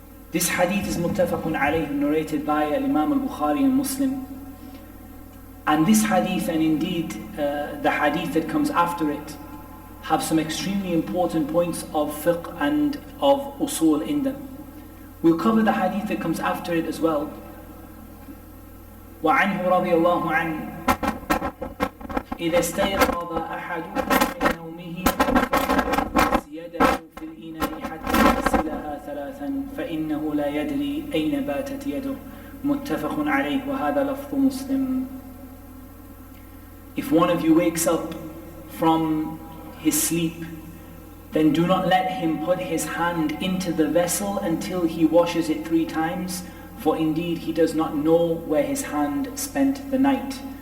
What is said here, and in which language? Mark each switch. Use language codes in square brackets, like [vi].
[en] This hadith is muttafaqun alayh, narrated by Imam al-Bukhari and Muslim. And this hadith, and indeed the hadith that comes after it, have some extremely important points of fiqh and of usul in them. We'll cover the hadith that comes after it as well. [ar] وعنه رضي الله عنه إذا استيقظ أحدكم من نومه فليغمس يده في الإناء حتى يغسلها 3 فإنه لا يدري أين باتت يده. متفق عليه وهذا لفظ مسلم. [en] If one of you wakes up from his sleep, then do not let him put his hand into the vessel until he washes it 3 times, for indeed he does not know where his hand spent the night.